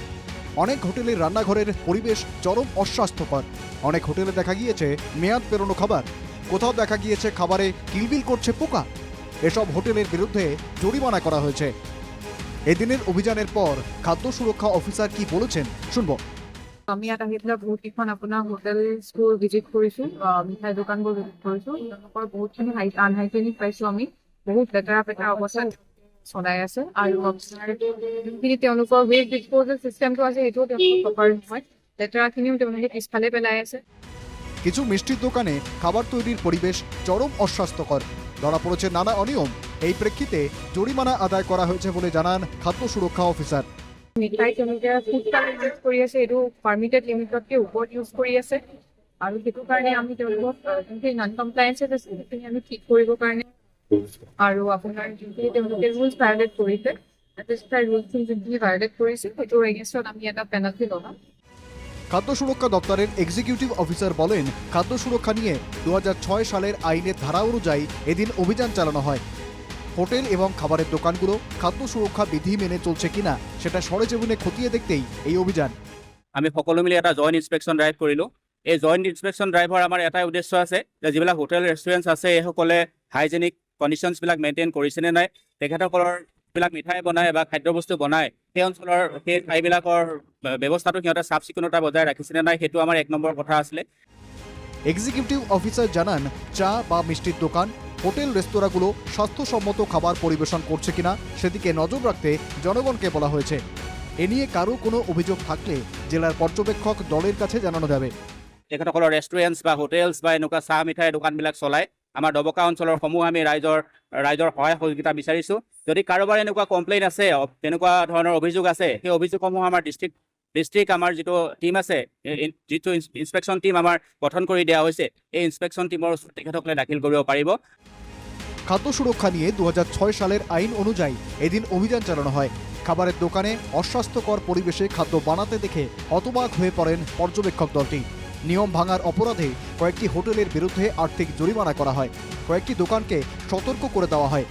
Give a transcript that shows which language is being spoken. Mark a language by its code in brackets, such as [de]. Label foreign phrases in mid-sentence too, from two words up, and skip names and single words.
[bn] অনেক হোটেলের রান্নাঘরের পরিবেশ চরম অস্বাস্থ্যকর। অনেক হোটেলে দেখা গিয়েছে মেয়াদ পেরোনো খাবার, কোথাও দেখা গিয়েছে খাবারে কিলবিল করছে পোকা। এসব হোটেলের বিরুদ্ধে জরিমানা করা হয়েছে। এদিনের অভিযানের পর খাদ্য সুরক্ষা অফিসার কি বলেছেন শুনবো। [as] আমি ইয়াত আহি পেলাই বহুতকেইখন আপোনাৰ হোটেলছবোৰ ভিজিট কৰিছোঁ, মিঠাই দোকানবোৰ ভিজিট কৰিছোঁ। তেওঁলোকৰ বহুতখিনি আনহাইজেনিক পাইছোঁ। আমি বহুত লেতেৰা পেতেৰা অৱস্থাত চলাই আছে আৰু যোনখিনি তেওঁলোকৰ [en] waste disposal system [as] আছে সেইটোও তেওঁলোকৰ প্ৰপাৰ নহয়। লেতেৰাখিনিও তেওঁলোকে পিছফালে পেলাই আছে। [bn] কিছু মিষ্টির দোকানে খাবার তৈরির পরিবেশ চরম অস্বাস্থ্যকর, ধরা পড়েছে নানা অনিয়ম। এই প্রেক্ষিতে জরিমানা আদায় করা হয়েছে বলে জানান খাদ্য সুরক্ষা অফিসার। [as] মিঠাই তেওঁলোকে [en] food colour use [as] কৰি আছে, এইটো [en] permitted limit [as] ওপৰত ইউজ কৰি আছে আৰু সেইটো কাৰণে আমি তেওঁলোকক যোনখিনি [en] non compliances [as] আছে সেইখিনি আমি ঠিক কৰিবৰ কাৰণে আৰু আপোনাৰ যোনখিনি তেওঁলোকে [en] rules violate [as] কৰিছে, ৰুলছখিনি যোনখিনি ভায়োলেট কৰিছে সেইটোৰ এগেইনষ্টত আমি এটা পেনাল্টি লগাম। [bn] খাদ্য সুরক্ষা দপ্তরের [en] executive officer [bn] বলেন, খাদ্য সুরক্ষা নিয়ে 2006 সালের আইনের ধারা অনুযায়ী এদিন অভিযান চালানো হয়। হোটেল এবং খাবারের দোকানগুলো খাদ্য সুরক্ষা বিধি মেনে চলছে কিনা সেটা সরেজমিনে খতিয়ে দেখতেই এই অভিযান। [as] আমি সকলো মিলি এটা [en] joint inspection drive [as] কৰিলোঁ। এই [en] joint inspection drive [as] আমাৰ এটাই উদ্দেশ্য আছে যে যিবিলাক [en] hotel restaurants [as] আছে এইসকলে [en] hygienic conditions [as] মেইনটেইন কৰিছেনে নাই, তেখেতসকলৰ যিবিলাক মিঠাই বনায় বা খাদ্যবস্তু বনায় সেই অঞ্চলৰ সেই ঠাইবিলাকৰ ব্যৱস্থাটো সিহঁতে চাফ চিকুণতা বজাই ৰাখিছেনে নাই, সেইটো আমাৰ 1 নম্বৰ কথা আছিলে। [en] executive officer [bn] জানান, চা বা মিষ্টির দোকান, হোটেল রেস্তোরাঁগুলো স্বাস্থ্যসম্মত খাবার পরিবেশন করছে কিনা সেদিকে নজর রাখতে জনগণকে বলা হয়েছে। এ নিয়ে কারো কোনো অভিযোগ থাকলে জেলার পর্যবেক্ষক দলের কাছে জানানো যাবে। [as] তেখেতসকলৰ ৰেষ্টুৰেণ্টছ বা হোটেলছ বা এনেকুৱা চাহ মিঠাই দোকানবিলাক চলায় আমাৰ ডবকা অঞ্চলৰ সমূহ আমি ৰাইজৰ সহায় সহযোগিতা বিচাৰিছোঁ। যদি কাৰোবাৰ এনেকুৱা কমপ্লেইন আছে, তেনেকুৱা ধৰণৰ অভিযোগ আছে, সেই অভিযোগসমূহ আমাৰ ডিষ্ট্ৰিক্ট আমাৰ যিটো টীম আছে, যিটো [en] inspection team [as] আমাৰ গঠন কৰি দিয়া হৈছে, এই [en] inspection team [as] ওচৰত তেখেতসকলে দাখিল কৰিব পাৰিব। [bn] খাদ্য সুরক্ষা নিয়ে 2006 সালের আইন অনুযায়ী এদিন অভিযান চালানো হয়। খাবারের দোকানে অস্বাস্থ্যকর পরিবেশে খাদ্য বানাতে দেখে হতবাক হয়ে পড়েন পর্যবেক্ষক দলটি। নিয়ম ভাঙার অপরাধে কয়েকটি হোটেলের বিরুদ্ধে আর্থিক জরিমানা করা হয়, কয়েকটি দোকানকে সতর্ক করে দেওয়া হয়।